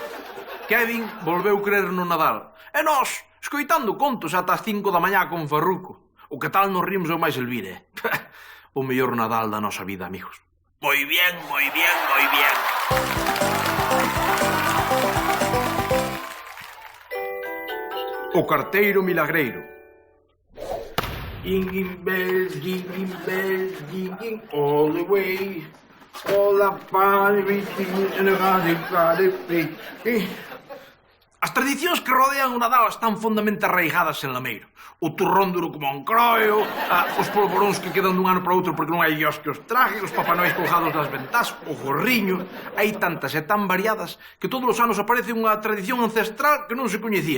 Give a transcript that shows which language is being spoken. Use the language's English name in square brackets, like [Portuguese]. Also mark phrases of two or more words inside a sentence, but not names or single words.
[Galician] Kevin volveu crer no Nadal. E nós, escoitando contos ata as 5 da mañá con Farruco. O que tal nos rimos o máis Elvire. O mellor Nadal da nosa vida, amigos. Moi bien, moi bien, moi bien. O carteiro milagreiro. [English] Jingling bells, jingling all the way. All the fun, everything in the [Galician] As tradicións que rodean o Nadal están fondamente arraigadas en Lameiro. O turrón duro como un croio, os polvoróns que quedan dun ano para outro porque non hai dios que os traje, os papanóis colgados das ventás, o gorriño. Hai tantas e tan variadas que todos os anos aparece unha tradición ancestral que non se coñecía.